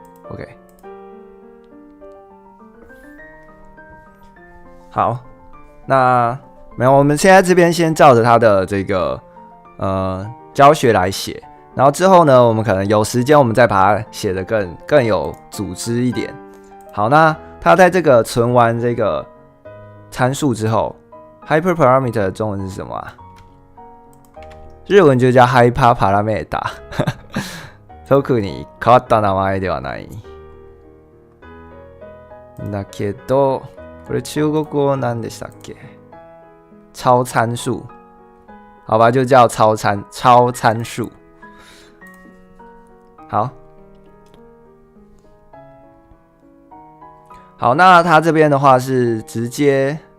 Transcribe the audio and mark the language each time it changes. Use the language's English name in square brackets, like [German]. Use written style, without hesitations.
[Chinese] OK， 好，那没有，我们现在这边先照着它的这个教学来写，然后之后呢，我们可能有时间，我们再把它写得更有组织一点。好，那它在这个存完这个参数之后。 hyperparameter 的中文是什么啊？日文就叫 hyperparameter。 [Japanese] 特に変わった名前ではない。だけど、これ中国語なんでしたっけ？ [Chinese] 超参数，好吧，就叫超参数。好，那它这边的话是直接。